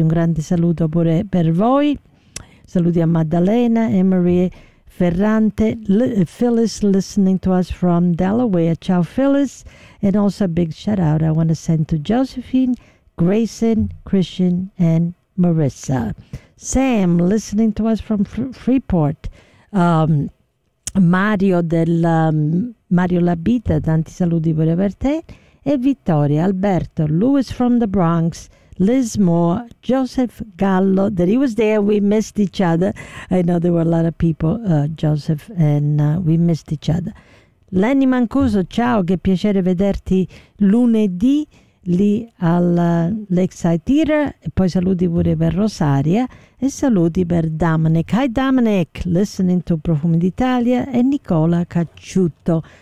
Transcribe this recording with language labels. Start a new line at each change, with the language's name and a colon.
Italian: Un grande saluto pure per voi. Saluti a Maddalena, Emery Ferrante, Phyllis
English: listening to us from Delaware.
Italian: Ciao Phyllis.
English: And also a big shout out I want to send to Josephine, Grayson, Christian, and Marissa. Sam listening to us from Freeport.
Italian: Mario Mario Labita, tanti saluti pure per te.
English: E Vittoria, Alberto, Lewis from the Bronx, Liz Moore, Joseph Gallo, that he was there, we missed each other. I know there were a lot of people, Joseph, and we missed each other.
Italian: Lenny Mancuso, ciao, che piacere vederti lunedì lì al Lakeside Theatre. E poi saluti pure per Rosaria e saluti per Dominic.
English: Hi Dominic, listening to Profumi d'Italia, e Nicola Cacciuto.